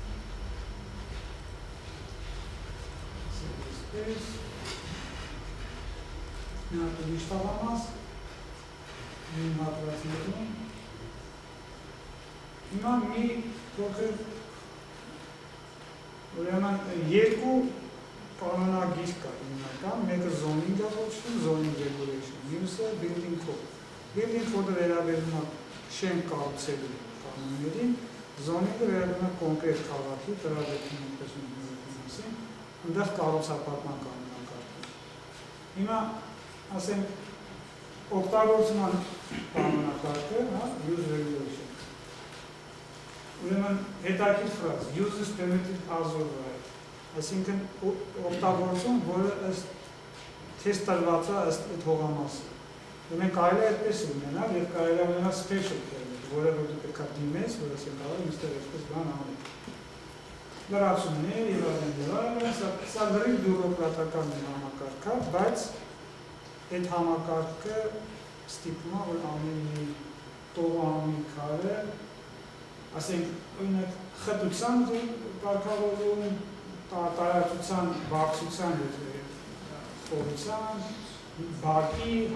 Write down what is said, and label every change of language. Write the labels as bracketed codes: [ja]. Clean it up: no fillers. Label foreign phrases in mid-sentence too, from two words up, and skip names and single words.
[hy] Նա ուրիշ տաղամաս, նույն հատվածներում։ Հիմա մի փոքր ուրեմն երկու կանոնագիր կա հիմնական, մեկը zoning է կոչվում, [en] zoning regulation, [hy] մյուսը [en] building code։ Building code-ը [hy] վերաբերում է շենք կառուցելու կանոններին, zoning-ը վերաբերում է կոնկրետ քաղաքի տրավեքին ինչպես մասին, այնտեղ կառուցապատման կանոնակարգը։ Հիմա ասենք օգտագործման կանոնակարգը, [en] use regulation։ [hy] Ուրեմն հետաքրքիր ֆրազ, [en] use is permitted as of right։ Այսինքն [hy] օգտագործում, որը ըստ թես տրված է ըստ այդ հողամասի։ Ուրեմն կարելի է այդպես ունենալ եւ կարելի է ունենալ [en] special permit, [hy] որը որ դու պետք է դիմես, որ ասեն կարող ինստեղ այսպես բան անել։ Լրացումներ եւ այլն, սա լրիվ բյուրոկրատական համակարգ է, բայց այդ համակարգը ստիպում է, որ ամեն մի տողամի քարը, ասենք, օրինակ խտության կարգավորում, տարածության, բարձրության եւ խորության, բակի,